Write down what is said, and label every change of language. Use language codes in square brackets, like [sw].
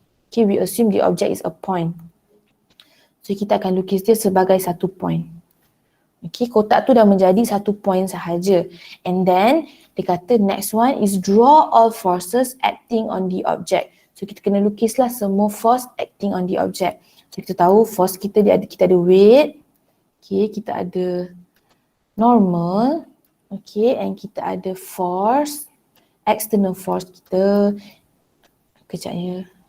[en] Okay, we assume the object is a point. [ms] So kita akan lukis dia sebagai satu point. Okay, kotak tu dah menjadi satu point sahaja. [en] And then [ms] dia kata [en] next one is draw all forces acting on the object. [ms] So kita kena lukislah semua [en] force acting on the object. [ms] So kita tahu force kita kita ada weight. Okay, kita ada normal. Okay, and kita ada force, external force kita. Kejap ya.